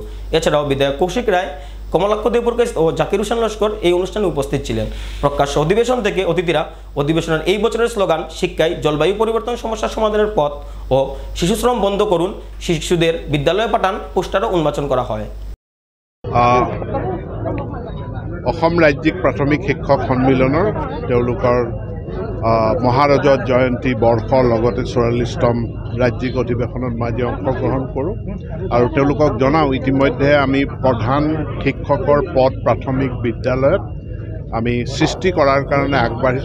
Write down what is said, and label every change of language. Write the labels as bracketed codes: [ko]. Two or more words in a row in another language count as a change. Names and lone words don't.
[bn] এছাড়াও বিধায়ক কৌশিক রায়, কমলাক্ষ দেবপুরকাইস ও জাকির হোসেন লস্কর এই অনুষ্ঠানে উপস্থিত ছিলেন। প্রকাশ্য অধিবেশন থেকে অতিথিরা অধিবেশনের এই বছরের স্লোগান শিক্ষায় জলবায়ু পরিবর্তন সমস্যা সমাধানের পথ ও শিশুশ্রম বন্ধ করুন, শিশুদের বিদ্যালয়ে পাঠান পোস্টারও উন্মোচন করা হয়। [as] অসম ৰাজ্যিক প্ৰাথমিক শিক্ষক সন্মিলনৰ তেওঁলোকৰ মহাৰজত জয়ন্তী বৰ্ষৰ লগতে 44তম ৰাজ্যিক অধিৱেশনত মই আজি অংশগ্ৰহণ কৰোঁ আৰু তেওঁলোকক জনাওঁ ইতিমধ্যে আমি প্ৰধান শিক্ষকৰ পদ প্ৰাথমিক বিদ্যালয়ত আমি সৃষ্টি কৰাৰ কাৰণে আগবাঢ়িছোঁ।